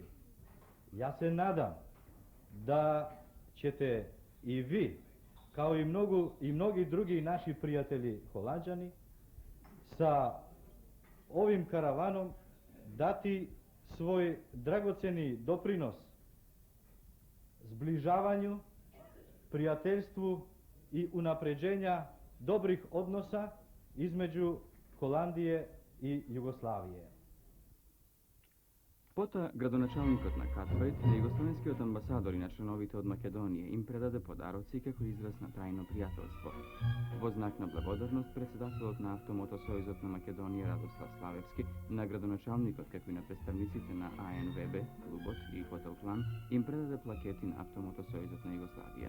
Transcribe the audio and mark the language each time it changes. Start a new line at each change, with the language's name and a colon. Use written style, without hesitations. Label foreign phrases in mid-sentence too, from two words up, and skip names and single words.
Serbian: Ja se nadam da ćete i vi, kao i mnogi drugi naši prijatelji Holanđani, sa ovim karavanom dati svoj dragoceni doprinos zbližavanju, prijateljstvu i unapređenja dobrih odnosa između Holandije i Jugoslavije.
Macedonian: Пота градоначалникот на Катбајт, југословенскиот амбасадор и членовите од Македонија им предаде подароци како израз на трајно пријателство. Во знак на благодарност, председателот на Автомотосојузот на Македонија Радослав Славевски, на градоначалникот како и на представниците на АНВБ, клубот и Хотел План им предаде плакети на Автомотосојузот на Југославија.